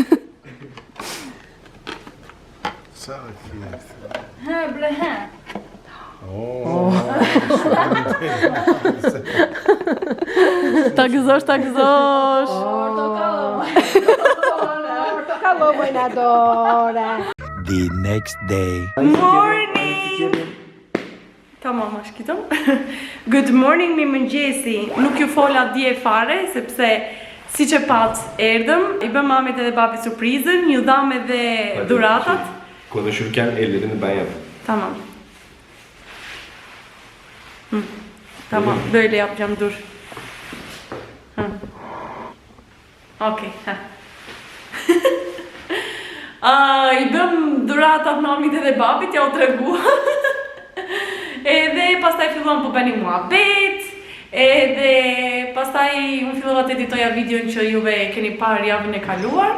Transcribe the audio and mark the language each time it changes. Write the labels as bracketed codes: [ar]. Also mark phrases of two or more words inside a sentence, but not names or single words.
[sq] Qa dhe kjeftë? Ha, bre, ha. Ta gëzosh. Portokallo mojnadore. [en] The next day. Morning! [tr] Tamam aşkım. [en] Good morning, [sq] mi mëngjesi. Nuk ju fola dje fare, sepse si që pat erdëm, i bëm mamit edhe babi surprizën, ju dham edhe duratat. [tr] Konuşurken ellerini ben yaptım. Tamam. Tamam, böyle yapacağım, dur. [sq] Okey, I bëm duratat mamit edhe babit, ja u tregu. Edhe pastaj filluam po bënim muhabet, edhe pastaj unë fillova të editoja videon që juve keni parë javën e kaluar.